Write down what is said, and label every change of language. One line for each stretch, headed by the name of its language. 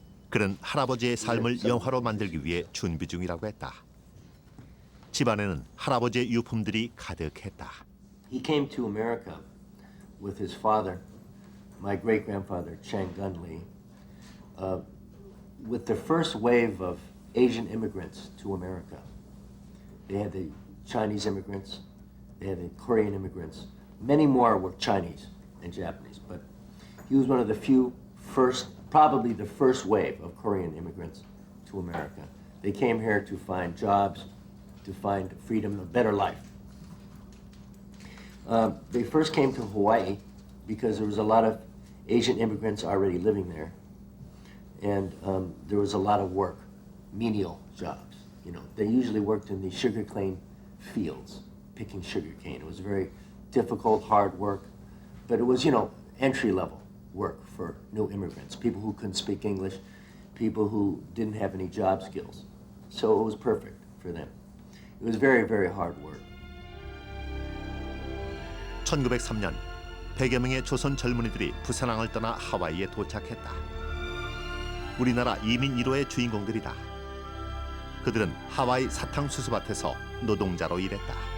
Korean: 그는 할아버지의 삶을 영화로 만들기 위해 준비 중이라고 했다. 집안에는 할아버지의 유품들이 가득했다.
English: He came to America with his father, my great-grandfather, Chang Gun Lee, with the first wave of Asian immigrants to America. They had the Chinese immigrants, they had the Korean immigrants. Many more were Chinese and Japanese, but he was one of the few probably the first wave of Korean immigrants to America. They came here to find jobs, to find freedom, a better life. They first came to Hawaii because there was a lot of Asian immigrants already living there, and there was a lot of work, menial jobs. You know, they usually worked in the sugarcane fields, picking sugarcane. It was very difficult, hard work, but it was, you know, entry-level work for new immigrants, people who couldn't speak English, people who didn't have any job skills. So it was perfect for them. It was very, very hard work.
Korean: 1903년 100여 명의 조선 젊은이들이 부산항을 떠나 하와이에 도착했다. 우리나라 이민 1호의 주인공들이다. 그들은 하와이 사탕수수밭에서 노동자로 일했다.